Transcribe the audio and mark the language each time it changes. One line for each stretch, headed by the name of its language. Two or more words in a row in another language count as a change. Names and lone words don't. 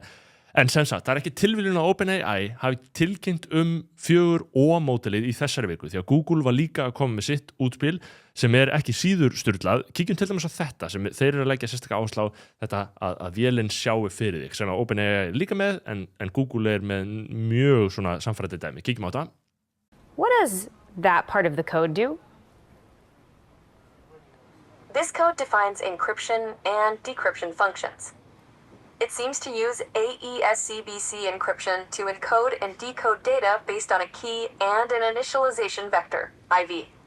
Icelandic: En sem sagt, það er ekki tilviljun að OpenAI hafi tilkynnt 4O-módelið í þessari viku því að Google var líka að koma með sitt útspil sem ekki síður sturlað. Kíkjum til dæmis á þetta sem þeir eru að leggja sérstaklega áherslu á þetta að vélinn sjái fyrir þig sem að OpenAI líka með en Google með mjög svona samfærandi dæmi. Kíkjum á þetta.
English: What does that part of the code do? This code defines encryption and decryption functions. It seems to use AES-CBC encryption to encode and decode data based on a key and an initialization vector, IV.